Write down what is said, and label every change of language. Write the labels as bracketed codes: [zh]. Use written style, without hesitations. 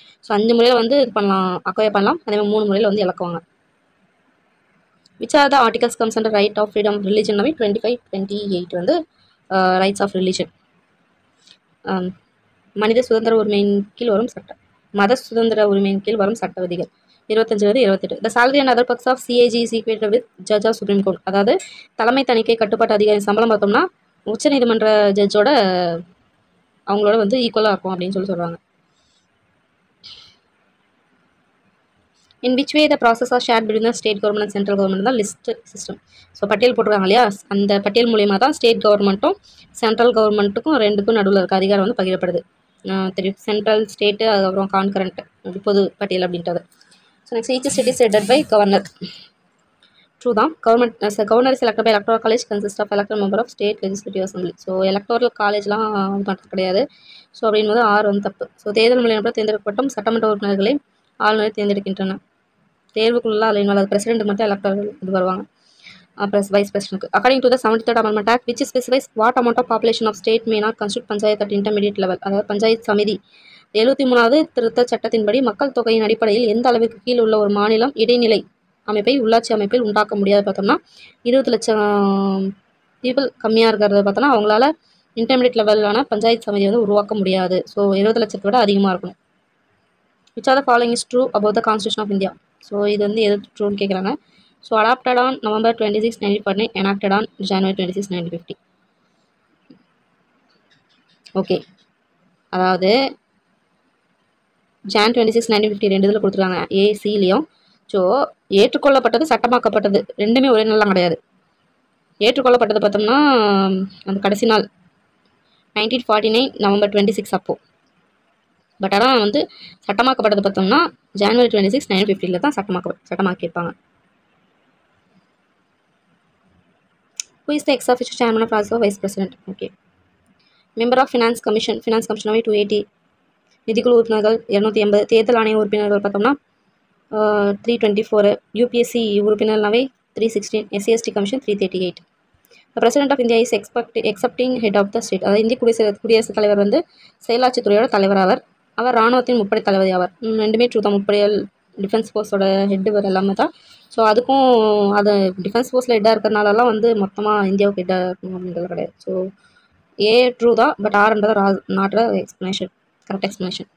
[ta] So 5 முறையில் வந்து இது பண்ணலாம், அக்வயர் பண்ணலாம். அதேமாதிரி 3 முறையில் வந்து இழக்குவாங்க. [en] Which are the articles comes under right of freedom of religion 25, 28 வந்து rights of religion. [ta] மனித சுதந்திர உரிமையின் கீழ் வரும் சட்டம், மத சுதந்திர உரிமையின் கீழ் வரும் சட்ட விதிகள் 25-28. [en] The salary and other perks of CAG is equated with judge of Supreme Court. [ta] அதாவது தலைமை தணிக்கை கட்டுப்பாட்டு அதிகாரி சம்பளம் பார்த்தோம்னா உச்சநீதிமன்ற ஜட்ஜோட அவங்களோட வந்து ஈக்குவலாக இருக்கும் அப்படின்னு சொல்கிறாங்க. [en] In which way the process are shared between the state government and central government தான் list system. [ta] ஸோ பட்டியல் போட்டிருக்காங்க இல்லையா, அந்த பட்டியல் மூலியமாக தான் ஸ்டேட் கவர்மெண்ட்டும் சென்ட்ரல் கவர்மெண்ட்டுக்கும் ரெண்டுக்கும் நடுவில் இருக்க அதிகாரம் வந்து பகிரப்படுது. தெரியும், சென்ட்ரல் ஸ்டேட்டு, அதுக்கப்புறம் கான்கரண்ட் பொது பட்டியல் அப்படின்றது. [en] So next each state is headed by governor. True தான். Governor is elected by electoral college consist of elected member of state legislative assembly. [ta] So electoral காலேஜ்லாம் பண்ணுறது கிடையாது. ஸோ அப்படின்போது 6 வந்து தப்பு. ஸோ தேர்தல் மூலியமாக தேர்ந்தெடுக்கப்பட்டும் சட்டமன்ற உறுப்பினர்களை ஆளுநரை தேர்ந்தெடுக்கின்றன. தேர்வுக்குள்ள அதில் பிரசிடென்ட் மட்டும் எலக்டர் இது வருவாங்க, plus vice president. [en] According to the 73rd Amendment Act which specifies what amount of population of state may not constitute panchayat at intermediate level. [ta] அதாவது பஞ்சாயத் சமிதி 73வது திருத்த சட்டத்தின்படி மக்கள் தொகையின் அடிப்படையில் எந்த அளவுக்கு கீழ் உள்ள ஒரு மாநிலம் இடைநிலை அமைப்பை உள்ளாட்சி அமைப்பில் உண்டாக்க முடியாது பார்த்தோம்னா 20 லட்சம் பீப்புள் கம்மியாக இருக்கிறத பார்த்தோம்னா அவங்களால இன்டர்மீடியட் லெவலான பஞ்சாயத்து சமிதி வந்து உருவாக்க முடியாது. ஸோ 20 லட்சத்தை விட அதிகமாக இருக்கணும். [en] Which are the following is true about the constitution of India. [ta] So இது வந்து எது ட்ரூன்னு கேட்குறாங்க. [en] So adopted on November 26, 1949, enacted on January 26, 1950. [ta] Okay, அதாவது Jan 26, 1950 2 இதில் கொடுத்துருக்காங்க, ஏசிலையும். ஸோ ஏற்றுக்கொள்ளப்பட்டது சட்டமாக்கப்பட்டது ரெண்டுமே ஒரே நாள்லாம் கிடையாது. ஏற்றுக்கொள்ளப்பட்டது பார்த்தோம்னா அந்த கடைசி நாள் 1949 November 26 அப்போது. பட் ஆனால் வந்து சட்டமாக்கப்பட்டது பார்த்தோம்னா January 26, 1950 தான் சட்டமாக்கியிருப்பாங்க. [en] Who is the ex-officio chairman of Rajya Sabha Vice President? Okay. Member of Finance Commission 280. [ta] நிதிக்குழு உறுப்பினர்கள் 280. தேர்தல் ஆணைய உறுப்பினர்கள் பார்த்தோம்னா 324. UPSC உறுப்பினர்னாவே 316. [en] SCST Commission 338. The President of India is accepting head of the state. [ta] அதாவது இந்திய குடியரசுத் தலைவர் வந்து செயலாட்சித்துறையோட தலைவர் ஆவர். அவர் இராணுவத்தின் முப்படை தளபதி ஆவார். ரெண்டுமே ட்ரூ தான். முப்படைகள் டிஃபென்ஸ் ஃபோர்ஸோட ஹெட்டு வேறு எல்லாமே தான். ஸோ அதுக்கும் அது டிஃபென்ஸ் ஃபோர்ஸில் ஹெட்டாக இருக்கிறனாலலாம் வந்து மொத்தமாக இந்தியாவுக்கு ஹெட்டாக இருக்கணும் அப்படின்றது கிடையாது. ஸோ ஏ ட்ரூ தான், but ஆர்ன்றது not explanation, correct explanation.